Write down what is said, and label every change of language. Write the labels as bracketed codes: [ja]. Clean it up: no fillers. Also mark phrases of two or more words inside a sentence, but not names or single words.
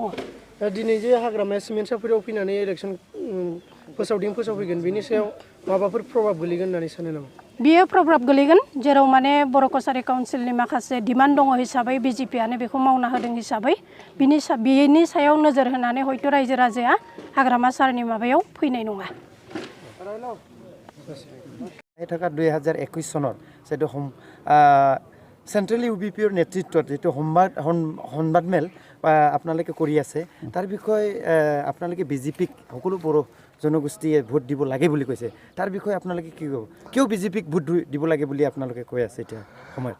[brx] दिनै जे हाग्रामाया सिमेन्ट सापरियाव फैनानै इलेक्सन फोसावफैगोन बेनि सायाव माबाफोर प्रभाब गोलैगोन होननानै सानो नामा बियो प्रभाब गोलैगोन जेराव माने बर' कसारि काउन्सिलनि माखासे डिमान्ड दङ हिसाबै बिजेपियानो बेखौ मावना होदों हिसाबै बिनि सायाव नोजोर होनानै हयथ' रायजो राजाया हाग्रामा सारनि माबायाव फैनाय नङा [as] 2021 চনৰ যেটো চেন্ট্ৰেল ইউবিপিৰ নেতৃত্বত যেটো সংবাদমেল আপোনালোকে কৰি আছে তাৰ বিষয়ে আপোনালোকে বিজেপিক সকলো বড়ো জনগোষ্ঠীয়ে ভোট দিব লাগে বুলি কৈছে তাৰ বিষয়ে আপোনালোকে কি ক'ব কিয় বিজেপিক ভোট দিব লাগে বুলি আপোনালোকে কৈ আছে এতিয়া সময়ত